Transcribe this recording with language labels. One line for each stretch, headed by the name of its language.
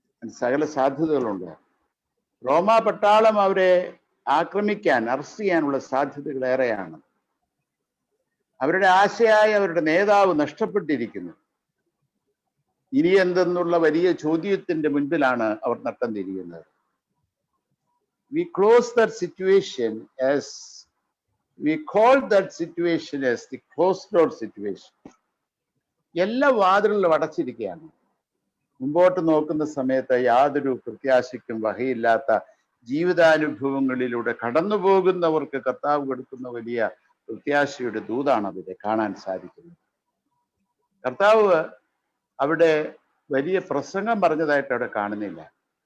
Malayalam: സകല സാധ്യതകളുണ്ട്. റോമാ പട്ടാളം അവരെ ആക്രമിക്കാൻ, അറസ്റ്റ് ചെയ്യാനുള്ള സാധ്യതകൾ ഏറെയാണ്. അവരുടെ ആശയായ അവരുടെ നേതാവ് നഷ്ടപ്പെട്ടിരിക്കുന്നു. ഇനി എന്തെന്നുള്ള വലിയ ചോദ്യത്തിന്റെ മുൻപിലാണ് അവർ നട്ടം തിരിയുന്നത്.
English: We close that situation as we call that situation as the closed door situation.
Malayalam: എല്ലാ വാതിലുകളും അടച്ചിരിക്കുകയാണ്. മുമ്പോട്ട് നോക്കുന്ന സമയത്ത് യാതൊരു പ്രത്യാശയ്ക്കും വകയില്ലാത്ത ജീവിതാനുഭവങ്ങളിലൂടെ കടന്നു പോകുന്നവർക്ക് കർത്താവ് കൊടുക്കുന്ന വലിയ പ്രത്യാശയുടെ ദൂതാണ് അവരെ കാണാൻ സാധിക്കുന്നത്. കർത്താവ് അവിടെ വലിയ പ്രസംഗം പറഞ്ഞതായിട്ട് അവിടെ കാണുന്നില്ല.